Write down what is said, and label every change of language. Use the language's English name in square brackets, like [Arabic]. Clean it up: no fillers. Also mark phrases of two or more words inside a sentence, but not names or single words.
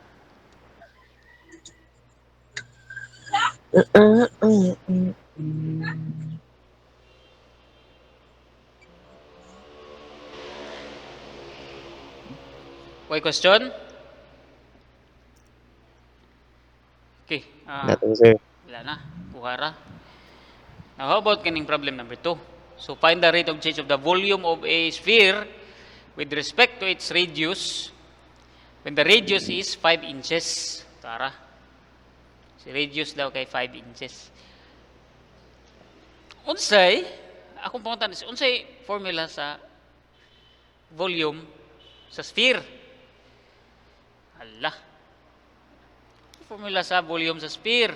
[Cebuano] May question? Okay. Nothing, sir. Wala na. Buhara. [English] Now, how about kaning problem number 2? So, find the rate of change of the volume of a sphere with respect to its radius when the radius is 5 inches. [Cebuano] Tara. Si radius daw kay 5 inches. Unsay, akong pangutan, unsay formula sa volume sa sphere? Hala. Formula sa volume sa sphere.